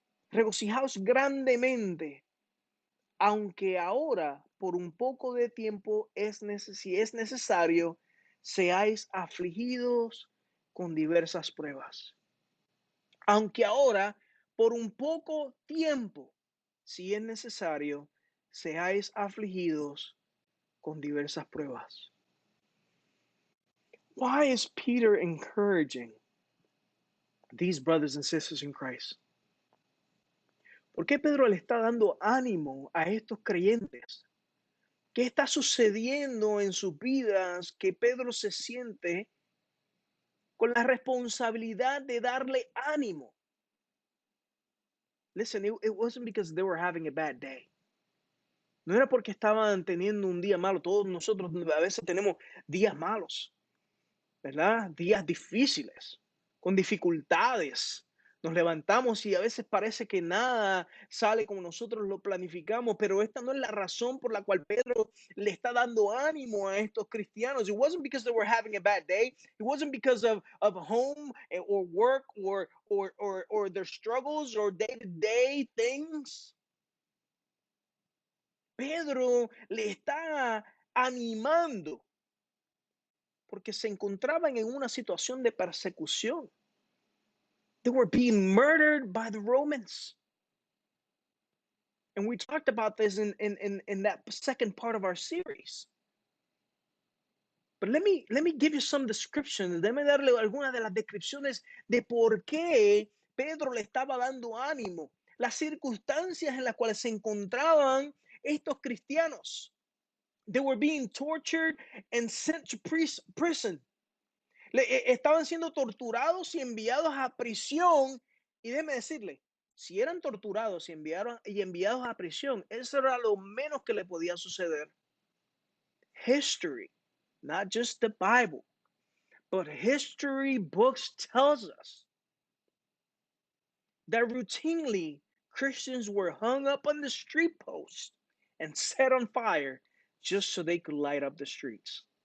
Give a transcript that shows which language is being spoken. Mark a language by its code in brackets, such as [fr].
[es] Regocijaos grandemente, aunque ahora por un poco de tiempo si es necesario, seáis afligidos con diversas pruebas. Aunque ahora por un poco tiempo, si es necesario, seáis afligidos con diversas pruebas. [en] Why is Peter encouraging these brothers and sisters in Christ? [es] ¿Por qué Pedro le está dando ánimo a estos creyentes? ¿Qué está sucediendo en sus vidas que Pedro se siente con la responsabilidad de darle ánimo? [en] Listen, it wasn't because they were having a bad day. [es] No era porque estaban teniendo un día malo. Todos nosotros a veces tenemos días malos, ¿verdad? Días difíciles, con dificultades. Nos levantamos y a veces parece que nada sale como nosotros lo planificamos, pero esta no es la razón por la cual Pedro le está dando ánimo a estos cristianos. [en] It wasn't because they were having a bad day. It wasn't because of home or work or their struggles or day-to-day things. [es] Pedro le está animando porque se encontraban en una situación de persecución. [en] They were being murdered by the Romans. And we talked about this in that second part of our series. But let me give you some description. [es] Déjame darle algunas de las descripciones de por qué Pedro le estaba dando ánimo. Las circunstancias en las cuales se encontraban estos cristianos. [en] They were being tortured and sent to prison. [es] Estaban siendo torturados y enviados a prisión. Y déjeme decirle, si eran torturados y enviados a prisión, eso era lo menos que le podía suceder. [en] History, not just the Bible, but history books tells us that routinely Christians were hung up on the street posts and set on fire just so they could light up the streets.